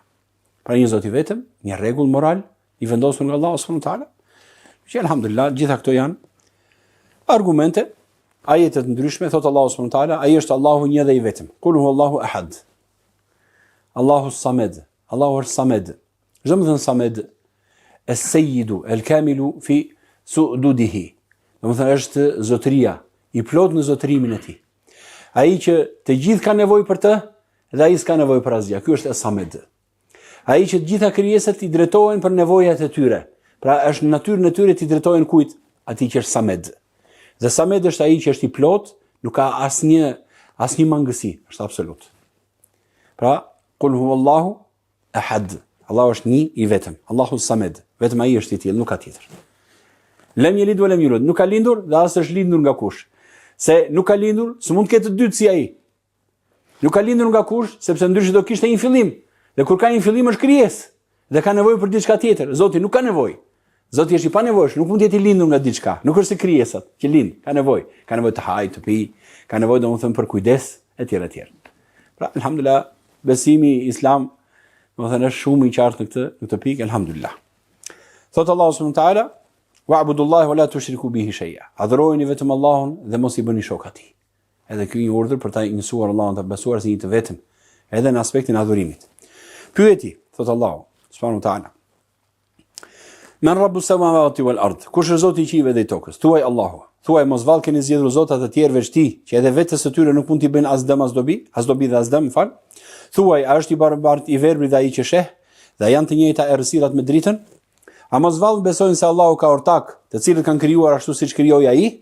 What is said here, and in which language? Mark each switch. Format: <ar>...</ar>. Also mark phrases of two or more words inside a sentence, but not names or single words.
<sq>Pra një Zot i vetëm, një rregull moral i vendosur nga Allahu</sq> <ar>سبحانه وتعالى.</ar> <sq>Që alhamdulillah gjitha këto janë argumente, ajete të ndryshme, thot Allahu</sq> <ar>سبحانه وتعالى,</ar> <sq>ai është Allahu një dhe i vetëm.</sq> <ar>قل هو الله أحد. الله الصمد.</ar> <sq>Allahu është samed. Çdo më thënë samed,</sq> <ar>السيد، الكامل في سؤدده.</ar> <sq>Domethënë është zotëria, i plot në zotërimin e tij. Ai që të gjithë kanë nevojë për të dhe ai s'ka nevojë për asgjë. Ky është es-samed. Ai që të gjitha krijesat i drejtohen për nevojat e tyre. Pra është në natyrën e tyre të drejtohen kujt? Atij që është samed. Dhe samed është ai që është i plot, nuk ka asnjë mangësi, është absolut.</sq> <ar>Pra, قل هو الله أحد.</ar> <sq>Allahu është një i vetëm.</sq> <ar>الله الصمد.</ar> <sq>Vetëm ai është i tillë, nuk ka tjetër.</sq> <ar>لم يلد ولم يولد.</ar> <sq>Nuk ka lindur dhe as është lindur nga kush. Se nuk ka lindur, s'mund të ketë të dytë si ai. Nuk ka lindur nga kush, sepse ndryshe do kishte një fillim. Dhe kur ka një fillim është krijesë dhe ka nevojë për diçka tjetër. Zoti nuk ka nevojë. Zoti është i panevojshëm, nuk mund të jetë i lindur nga diçka. Nuk është si krijesat që lind, ka nevojë. Ka nevojë të hajë, të pi, ka nevojë domethënë për kujdes etj etj. Pra, alhamdulillah, besimi islam domethënë është shumë i qartë në këtë pikë, alhamdulillah. Thot Allahu</sq> <ar>سبحانه وتعالى: "واعبدوا الله ولا تشركوا به شيئا."</ar> <sq>Adhurojeni vetëm Allahun dhe mos i bëni shok atij. Edhe ky një urdhër për ta njësuar Allahun, ta besuar si një të vetëm, edhe në aspektin e adhurimit. Pyeti, thot Allahu</sq> <ar>سبحانه وتعالى: "من رب السماوات والأرض?"</ar> <sq>Kush është Zoti i qiellve dhe i tokës? Thuaj Allahu. Thuaj mos vallë keni zgjedhur zota të tjerë veç ti, që edhe vetes së tyre nuk mund t'i bëjnë as dëm as dobi dhe as dëm, fal. Thuaj, a është i barabartë i verbrit dhe ai që sheh, dhe janë të njëjta errësirat me dritën? A mos vallë besojnë se Allahu ka ortak, të cilët kanë krijuar ashtu siç krijoi ai?</sq>